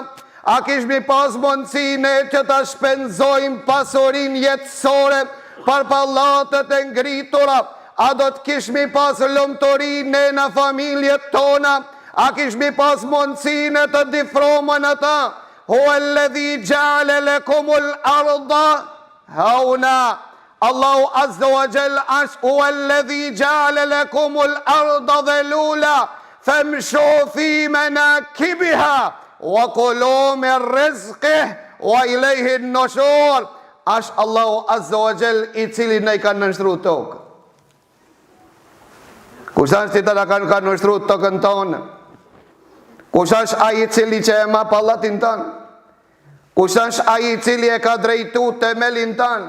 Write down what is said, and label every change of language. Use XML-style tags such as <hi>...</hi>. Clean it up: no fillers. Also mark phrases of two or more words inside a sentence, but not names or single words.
<sq>A kishmi pas mundësinë që ta shpenzojmë pasurinë jetësore për pallatët e ngritura? A do të kishmi pas lumturinë në familjet tona? A kishmi pas mundësinë të difromën ata?</sq> <ar>هو الذي جعل لكم الأرض هونا. الله عز وجل është هو الذي جعل لكم الأرض ذلولا فامشوا في مناكبها وكلوا من رزقه وإليه النشور.</ar> <sq>Është</sq> <ar>الله عز وجل</ar> <sq>i cili ne ka nënshtruar tokën. Kush është i cili ka nënshtruar tokën tonë? Kush është ai i cili që e ma pallatin tonë? Kush është ai i cili e ka drejtu themelin tonë?</sq>